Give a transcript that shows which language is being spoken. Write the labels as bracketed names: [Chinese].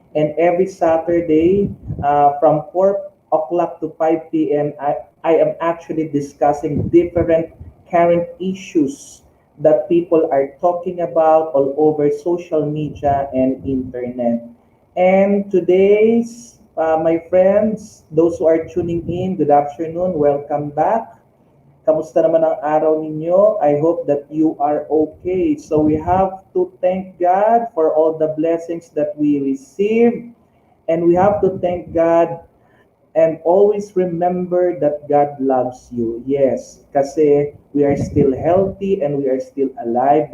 [English] And every Saturday, from 4 o'clock to 5 p.m., I am actually discussing different current issues that people are talking about all over social media and internet. And today's, my friends, those who are tuning in, good afternoon, welcome back. [Filipino] Kamusta naman ang araw ninyo? [English] I hope that you are okay. So we have to thank God for all the blessings that we receive. And we have to thank God and always remember that God loves you. Yes, kasi we are still healthy and we are still alive.